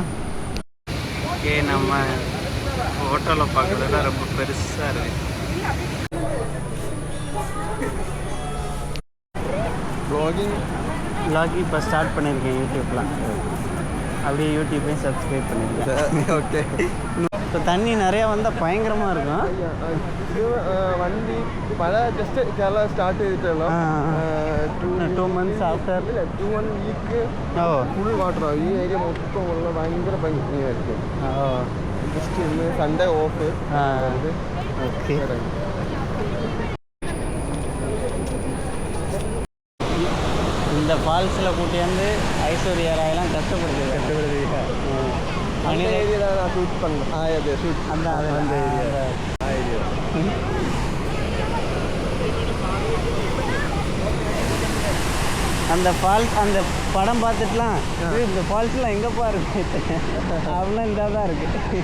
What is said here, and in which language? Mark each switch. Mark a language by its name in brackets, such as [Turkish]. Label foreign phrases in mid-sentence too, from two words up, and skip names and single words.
[Tamil] ஓகே, நம்ம ஹோட்டலில் பார்க்குறதுல ரொம்ப பெருசாக இருக்குது. வ்ளாகிங் இப்போ ஸ்டார்ட் பண்ணியிருக்கேன் யூடியூப்பில். அப்படியே யூடியூப்பையும் சப்ஸ்கிரைப் பண்ணியிருக்கேன். ஓகே, இப்போ தண்ணி நிறையா வந்தால் பயங்கரமாக இருக்கும். [Malayalam] വണ്ടി മഴ ജസ്റ്റ് കേരള സ്റ്റാർട്ട് ചെയ്തിട്ടുള്ളൂ. [English] 2 months ആഫ്റ്റർ [Malayalam] 1 വീക്ക് ഫുൾ വാട്ടറാണ്. ഈ ഏരിയ മൊത്തം ഉള്ള ഭയങ്കര ഭംഗിയായിരിക്കും. ജസ്റ്റ് ഇന്ന് [English] Sunday off. [Malayalam] ഓക്കെ, [Tamil] இந்த ஃபால்ஸில் கூட்டியாந்து ஐஸ்வர்யா ராயெல்லாம் கஷ்டப்படுது. அந்த ஏரியா தான் நான் ஷூட் பண்ணேன். அது ஷூட் அந்த ஏரியா அந்த ஃபால்ஸ் அந்த படம் பார்த்துட்டுலாம் இந்த ஃபால்ஸ்லாம் எங்கேப்பா இருக்கு அப்படிலாம் இதாக தான் இருக்கு.